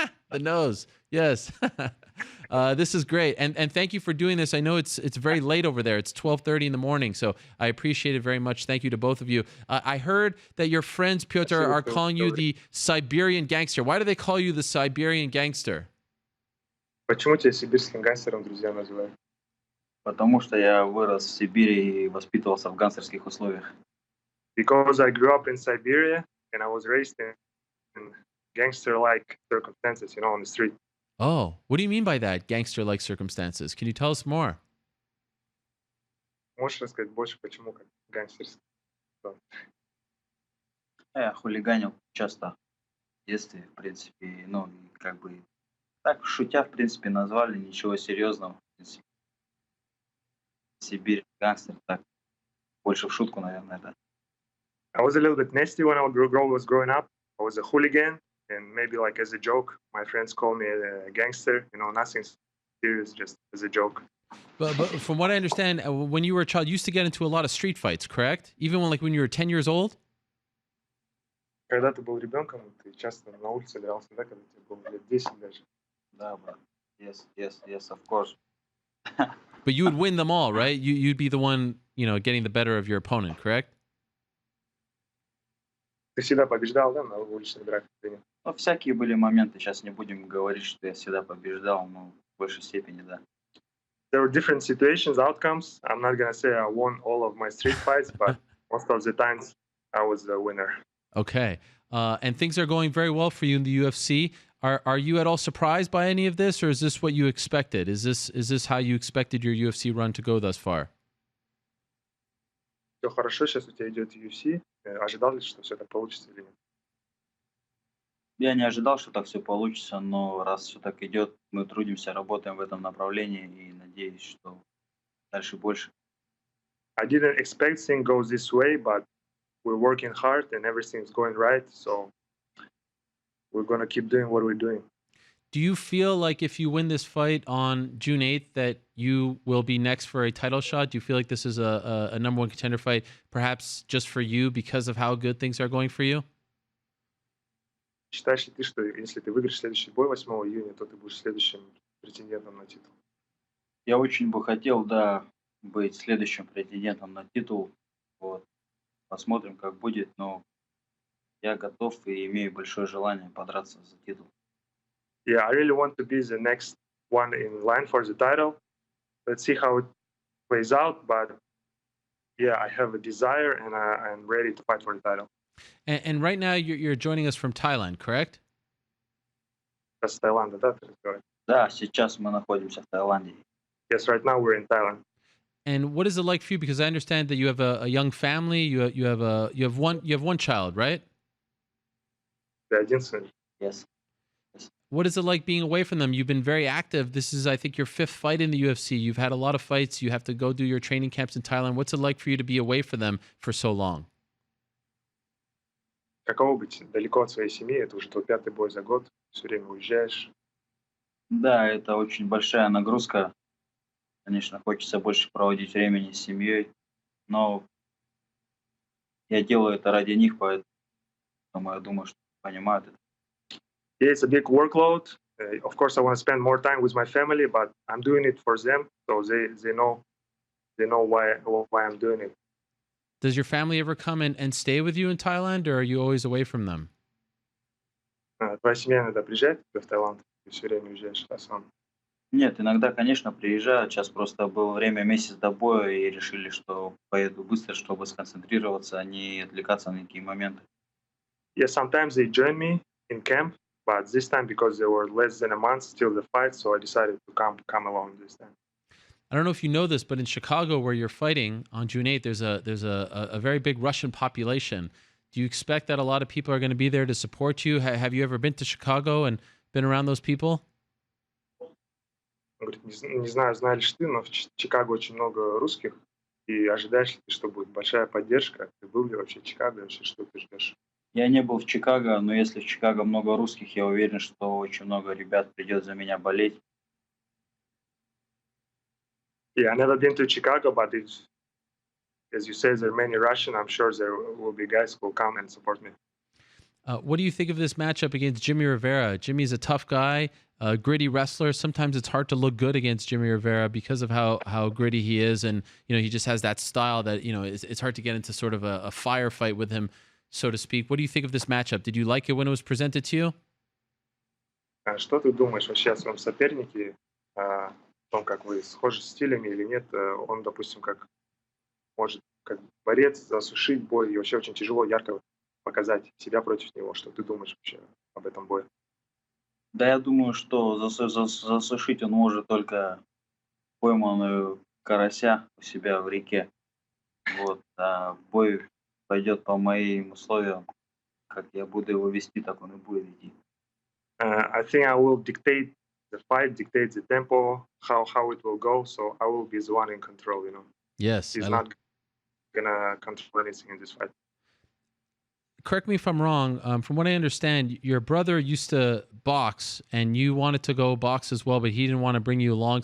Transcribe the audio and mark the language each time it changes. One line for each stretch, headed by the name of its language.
English: The nose, yes. This is great, and thank you for doing this. I know it's very late over there. It's 12:30 in the morning, so I appreciate it very much. Thank you to both of you. I heard that your friends, Petr, are calling you the Siberian gangster. Why do they call you the Siberian gangster?
Russian: Почему тебя сибирским гангстером друзья называют? Потому что я вырос в Сибири и воспитывался в гангстерских условиях.
English: Because I grew up in Siberia and I was raised in gangster-like circumstances, on the street. Oh, what do you mean by that, gangster-like circumstances? Can you tell us more?
Russian: Можешь рассказать больше, почему как гангстерский? Я хулиганил часто в детстве, в принципе, и как бы так, шутя, в принципе, назвали, ничего серьезного. В принципе. Сибирь, гангстер, так, больше в шутку, наверное, да.
English: I was a little bit nasty when I was growing up. I was a hooligan, and maybe like as a joke, my friends call me a gangster. Nothing serious, just as a joke. But from what I understand, when you were a child, you used to get into a lot of street fights, correct? Even when you were 10 years old?
Russian: Когда ты был ребенком, ты часто на улице дрался, да, когда тебе было лет 10 даже. Да, брат.
English: Yes, of course. But you would win them all, right? You'd be the one, getting the better of your opponent, correct?
Russian: Ты всегда побеждал, да, на уличных драках? Ну, всякие были моменты. Сейчас не будем говорить, что я всегда побеждал, но в большей степени, да.
English: There were different situations, outcomes. I'm not gonna say I won all of my street fights, but most of the times I was the winner. Okay. And things are going very well for you in the UFC. Are you at all surprised by any of this, or is this what you expected? Is this how you expected your UFC run to go thus far?
Russian: Все хорошо, сейчас у тебя идет UFC. Ожидал ли, что все так получится или нет? Я не ожидал, что так все получится, но раз все так идет, мы трудимся, работаем в этом направлении и надеюсь, что дальше больше.
English: I didn't expect things goes this way, but we're working hard and everything's going right, so we're going to keep doing what we're doing. Do you feel like if you win this fight on June 8th that you will be next for a title shot? Do you feel like this is a number one contender fight, perhaps just for you because of how good things are going for you?
Russian: Считаешь ли ты, что если ты выиграешь следующий бой 8 июня, то ты будешь следующим претендентом на титул? Я очень бы хотел, да, быть следующим претендентом на титул. Вот. Посмотрим, как будет, но я готов и имею большое желание подраться за титул.
English: Yeah, I really want to be the next one in line for the title. Let's see how it plays out, but yeah, I have a desire and I'm ready to fight for the title. And right now you're joining us from Thailand, correct?
Russian: С Таиланда, да, ты разговариваешь? Да, сейчас мы находимся в Таиланде.
English: Yes, right now we're in Thailand. And what is it like for you? Because I understand that you have a young family. You have one child, right?
Russian: Ты один сын.
English: Yes. What is it like being away from them? You've been very active. This is, I think, your 5th fight in the UFC. You've had a lot of fights. You have to go do your training camps in Thailand. What's it like for you to be away from them for so long?
Russian: Каково быть далеко от своей семьи? Это уже твой 5-й бой за год. Все время уезжаешь. Да, это очень большая нагрузка. Конечно, хочется больше проводить времени с семьей, но я делаю это ради них, поэтому я думаю, что понимают это.
English: Yeah, it's a big workload. Of course, I want to spend more time with my family, but I'm doing it for them, so they know why I'm doing it. Does your family ever come and stay with you in Thailand, or are you always away from them?
Russian: Твоя семья иногда приезжает в Таиланд, ты все время уезжаешь сам. Нет, иногда, конечно, приезжают. Сейчас просто было время месяц до боя и решили, что поеду быстро, чтобы сконцентрироваться, а не отвлекаться на какие моменты.
English: Yeah, sometimes they join me in camp, but this time because they were less than a month till the fight, so I decided to come along this time. I don't know if you know this, but in Chicago, where you're fighting on June 8th, there's a very big Russian population. Do you expect that a lot of people are going to be there to support you? Have you ever been to Chicago and been around those people?
Russian: Он говорит, не знаю, знаешь ли ты, но в Чикаго очень много русских, и ожидаешь ли ты, что будет большая поддержка? Ты был ли вообще в Чикаго, вообще что ты ждешь? Я не был в Чикаго, но если в Чикаго много русских, я уверен, что очень много ребят придет за меня болеть.
English: Yeah, I never been to Chicago, but as you say, there are many Russian. I'm sure there will be guys who will come and support me. What do you think of this matchup against Jimmy Rivera? Jimmy's a tough guy, a gritty wrestler. Sometimes it's hard to look good against Jimmy Rivera because of how gritty he is, and he just has that style that it's hard to get into sort of a firefight with him, so to speak. What do you think of this matchup? Did you like it when it was presented to you?
Russian: Что ты думаешь вообще о своем сопернике, о том, как вы схожи стилями или нет? Он, допустим, как может как борец засушить бой, и вообще очень тяжело ярко показать себя против него. Что ты думаешь вообще об этом бое? Да, я думаю, что засушить он может только пойманную карася у себя в реке. Вот. А бой пойдет по моим условиям. Как я буду его вести, так он и будет идти.
English: I think I will dictate the fight, dictate the tempo, how it will go. So I will be the one in control. Yes. He's not gonna control anything in this fight. Correct me if I'm wrong. From what I understand, your brother used to box, and you wanted to go box as well, but he didn't want to bring you along.